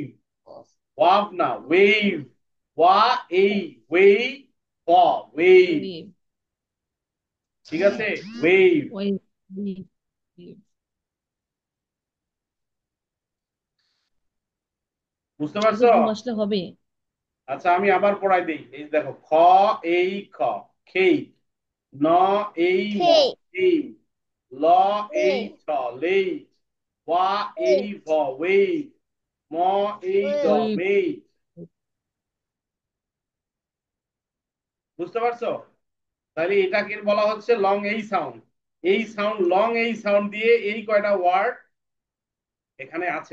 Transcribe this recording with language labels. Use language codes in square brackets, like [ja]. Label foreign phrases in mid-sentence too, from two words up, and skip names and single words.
[bn] ওয়াভ না, ওয়েভ। ওয়া এই, ওয়েভ, ভ, ওয়েভ। ওয়েভ। ঠিক আছে, ওয়েভ। ওয়েভ। ওয়েভ। বুঝতে এই যে পারছো? ঘুম আসলে হবে। আচ্ছা, আমি আবার পড়াই দিই। এই যে দেখো, খ এই খ, খেই। ন এই ম, খে এই। ল লে এই ছ, লেই। ওয়া এই ভ, ওয়েভ। ম এই ড, ওয়েভ। মেই। বুঝতে পারছো? তাহলে এটাকে বলা হচ্ছে [en] long A sound. A sound, long A sound [bn] দিয়ে এই কয়টা ওয়ার্ড এখানে আছে।